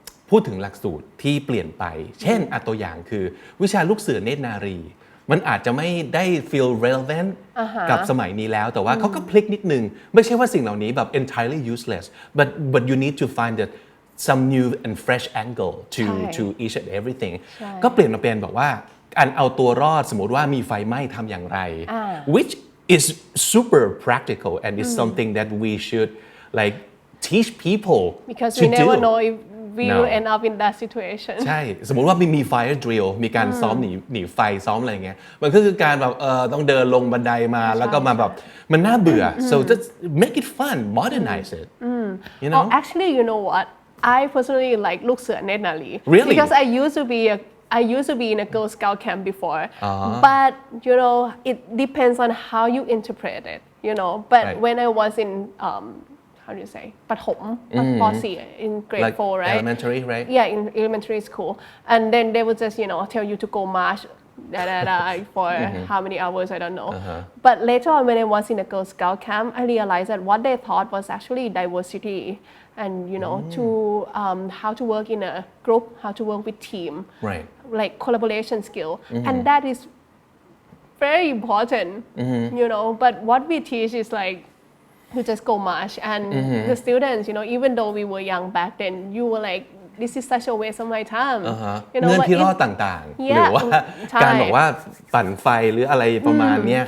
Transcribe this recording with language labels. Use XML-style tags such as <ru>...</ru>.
<th>พูดถึงหลักสูตรที่เปลี่ยนไปเช่นตัวอย่างคือวิชาลูกเสือเนตรนารีมันอาจจะไม่ได้</th> <en>feel relevant</en> <th>กับสมัยนี้แล้วแต่ว่าเขาก็พลิกนิดนึงไม่ใช่ว่าสิ่งเหล่านี้แบบ</th> <en>entirely useless but you need to find some new and fresh angle to each and everything</en> <th>ก็เปลี่ยนมาเป็นบอกว่าการเอาตัวรอดสมมติว่ามีไฟไหม้ทำอย่างไร</th> <en>which is super practical and is something that we should like teach people because to we never do. know if we will end up in that situation</en> <th>ใช่สมมติว่ามี fire drill มีการซ้อมหนีไฟซ้อมอะไรเงี้ยมันก็คือการแบบต้องเดินลงบันไดมาแล้วก็มาแบบมันน่าเบื่อ</th> <en>so just make it fun modernize it oh actually you know what I personally like ลูกเสือเนตรนารี really because I used to be in a Girl Scout camp before but it depends on how you interpret it but when I was in how do you say</en> <th>ประถมป .4</th> <en>in grade like 4 right elementary right yeah in elementary school and then they would just tell you to go march for how many hours I don't know but later on when I was in a Girl Scout camp I realized that what they thought was actually diversity and to how to work in a group how to work with team right like collaboration skill and that is very important but what we teach is like you just go march and the students even though we were young back then you were like this is such a waste of my time</en> <th>เงื่อนที่รอดต่างๆหรือว่าการบอกว่าปั่นไฟหรืออะไรประมาณเนี้ย</th>